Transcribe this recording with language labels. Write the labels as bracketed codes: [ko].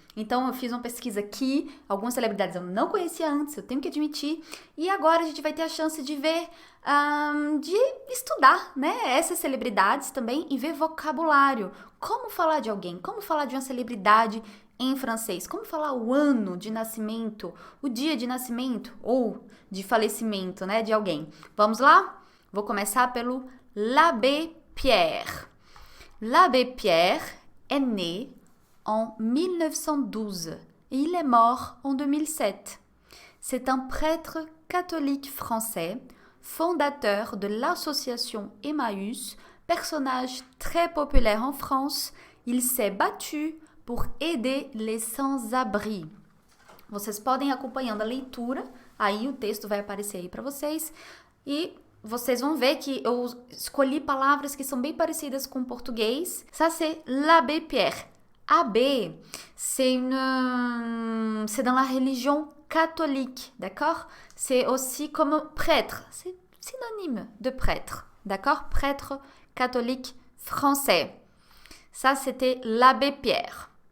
[pt] Então eu fiz uma pesquisa aqui, algumas celebridades eu não conhecia antes, eu tenho que admitir, e agora a gente vai ter a chance de ver, de estudar, né, essas celebridades também e ver vocabulário. Como falar de alguém, como falar de uma celebridade em francês, como falar o ano de nascimento, o dia de nascimento ou de falecimento, né, de alguém. Vamos lá? Vou começar pelo l'abbé Pierre. [fr] L'abbé Pierre est né en 1912 et il est mort en 2007. C'est un prêtre catholique français, fondateur de l'association Emmaüs, personnage très populaire en France. Il s'est battu pour aider les sans-abri. [pt] Vocês podem acompanhando a leitura, aí o texto vai aparecer aí para vocês e vocês vão ver que eu escolhi palavras que são bem parecidas com o português. [fr] Ça c'est l'abbé Pierre. Abbé, c'est dans la religion catholique, d'accord? C'est aussi comme prêtre, c'est synonyme de prêtre, d'accord? Prêtre catholique français. Ça, c'était l'abbé Pierre.